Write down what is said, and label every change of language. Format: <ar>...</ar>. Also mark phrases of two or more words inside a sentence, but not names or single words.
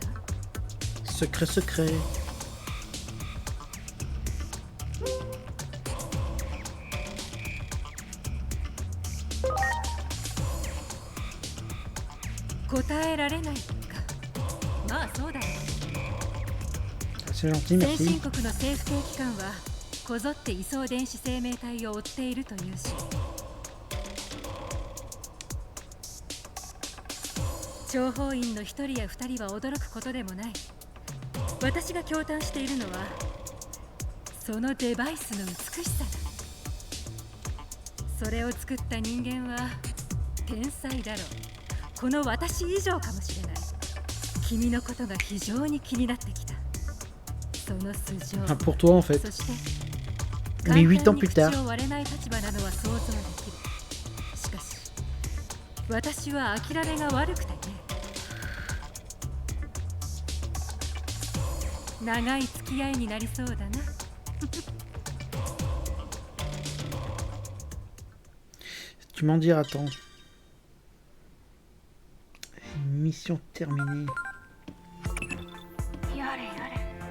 <fr>Secret secret.</fr> <ja>答えられないか。まあそうだろう。</ja> <fr>C'est gentil,</fr> <ja>先</ja> <fr>merci.</fr> <ja>進国の政府系機関はこぞって位相電子生命体を追っているというし、諜報員の一人や二人は驚くことでもない。私が驚嘆しているのはそのデバイスの美しさだ。それを作った人間は天才だろう。この私以上かもしれない。君のことが非常に気になってきた。その素性。</ja> <fr>Ah, pour toi en fait.</fr> <ja>そして</ja> <fr>Mais 8 ans plus</fr> <ja>簡単</ja> <fr>tard.</fr> <ja>に口を割れない立場なのは想像できる。しかし私は諦めが悪くてね。長い付き合いになりそうだな。</ja> <fr>Tu m'en diras tant. Mission terminée.</fr> <ja>やれやれ。</ja>